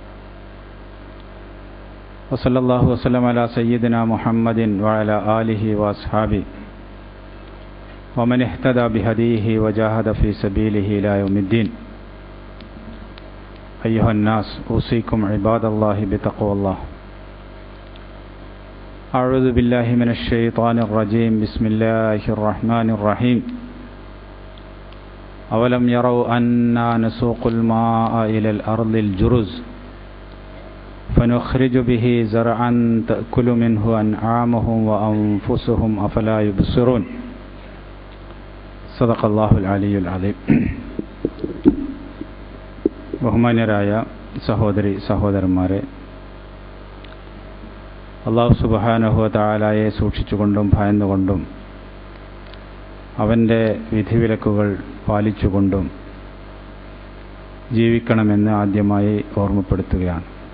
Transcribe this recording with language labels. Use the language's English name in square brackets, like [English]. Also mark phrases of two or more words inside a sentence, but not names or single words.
[Arabic] وصلى الله وسلم على سيدنا محمد وعلى آله وأصحابه ومن اهتدى بهديه وجاهد في سبيله إلى يوم الدين أيها الناس أوصيكم عباد الله بتقوى الله أعوذ بالله من الشيطان الرجيم بسم الله الرحمن الرحيم أولم يروا أنا نسوق الماء إلى الأرض الجرز فنخرج به زرعا تأكل منه أنعامهم وأنفسهم أفلا يبصرون صدق الله العلي العظيم [Malayalam] ബഹുമാന്യരായ സഹോദരി സഹോദരന്മാരെ, [Arabic] الله سبحانه وتعالى [Malayalam] സൂക്ഷിച്ചുകൊണ്ടും ഭയന്നുകൊണ്ടും അവൻ്റെ വിധിവിലക്കുകൾ പാലിച്ചുകൊണ്ടും ജീവിക്കണമെന്ന് ആദ്യമായി ഓർമ്മപ്പെടുത്തുകയാണ്.